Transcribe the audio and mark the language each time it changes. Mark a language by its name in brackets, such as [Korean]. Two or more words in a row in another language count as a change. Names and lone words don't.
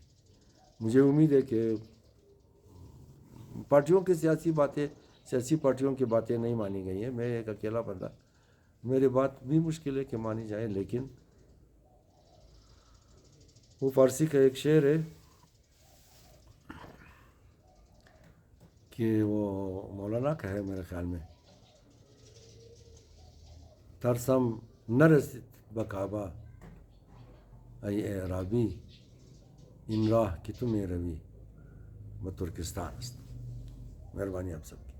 [Urdu] مجھے امید ہے کہ پارٹیوں کی سیاسی پارٹیوں کی باتیں نہیں مانی گئی ہیں. میں ایک اکیلا بندہ، میری بات بھی مشکل ہے کہ مانی جائے. لیکن وہ فارسی کا ایک شعر ہے کہ وہ مولانا کا ہے میرے خیال میں، [Persian] ترسم نرست بکعبہ ای اعرابی این راہ کہ تو می روی و ترکستان است. [Urdu] مہربانی آپ سب.